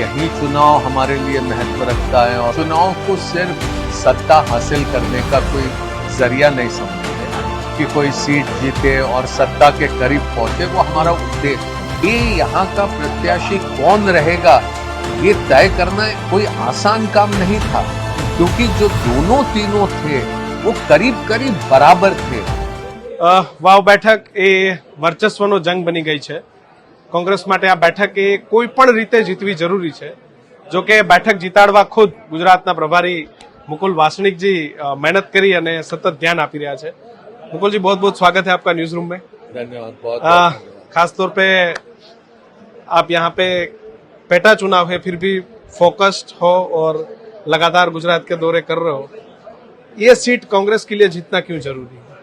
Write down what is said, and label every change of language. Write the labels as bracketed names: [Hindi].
[Hindi] यही चुनाव हमारे लिए महत्व रखता है और चुनाव को सिर्फ सत्ता हासिल करने का कोई जरिया नहीं समझते कि कोई सीट जीते और सत्ता के करीब पहुंचे, वो हमारा उद्देश्य। ये यहाँ का प्रत्याशी कौन रहेगा ये तय करना कोई आसान काम नहीं था, क्योंकि जो दोनों तीनों थे वो करीब करीब बराबर थे। [Gujarati] વાવ બેઠક એ વર્ચસ્વનો જંગ બની ગઈ છે. કોંગ્રેસ માટે આ બેઠક એ કોઈ પણ રીતે જીતવી જરૂરી છે. જો કે બેઠક જીતાડવા ખુદ ગુજરાતના પ્રભારી મુકુલ વાસનિકજી મહેનત કરી અને સતત ધ્યાન આપી રહ્યા છે. [Hindi] मुकुल जी, बहुत बहुत स्वागत है आपका न्यूज रूम में. धन्यवाद. बहुत खास तौर पे आप यहाँ पे पेटा चुनाव है फिर भी फोकस्ड हो और लगातार गुजरात के दौरे कर रहे हो, ये सीट कांग्रेस के लिए जीतना क्यों जरूरी है?